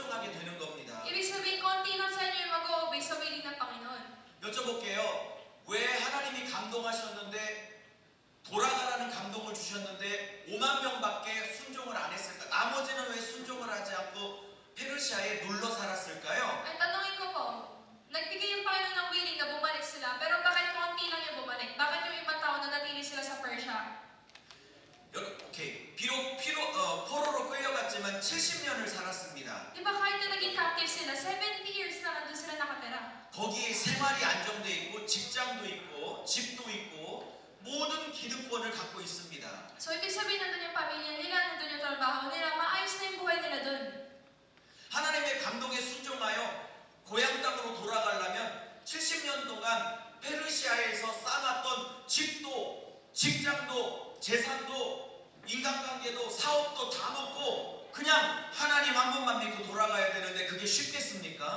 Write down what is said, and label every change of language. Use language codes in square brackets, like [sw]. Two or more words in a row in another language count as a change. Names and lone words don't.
[ko] 되는 겁니다. [tl] Ibig sabihin, konti lang sa inyo yung mag-o-obey sa willing ng Panginoon. [ko] 여쭤볼게요. 왜 하나님이 감동하셨는데 돌아가라는 감동을 주셨는데 5만 명밖에 순종을 안 했을까? 나머지는 왜 순종을 하지 않고 페르시아에 눌러 살았을까요? [tl] Ang tanongin ko po, nagbigay yung Panginoon ng willing na bumalik sila, pero bakit konti lang yung bumalik? Bakit yung ibang tao nanatili sila sa Persia? [ko] 오케이. 비록 포로로 끌려갔지만 70년을 살았습니다. [tl] Di ba kahit na naging captive sila, 70 years na nandun sila nakatira. [ko] 거기에 생활이 안정돼 있고 직장도 있고 집도 있고 모든 기득권을 갖고 있습니다. [tl] So, ibig sabihin nandun yung pamilya nila, nandun yung trabaho nila, maayos na yung buhay nila dun. [ko] 하나님의 감동에 순종하여 고향 땅으로 돌아가려면 70년 동안 페르시아에서 쌓았던 집도 직장도 재산도 인간관계도 사업도 다 놓고 그냥 하나님 한 분만 믿고 돌아가야 되는데 그게 쉽겠습니까?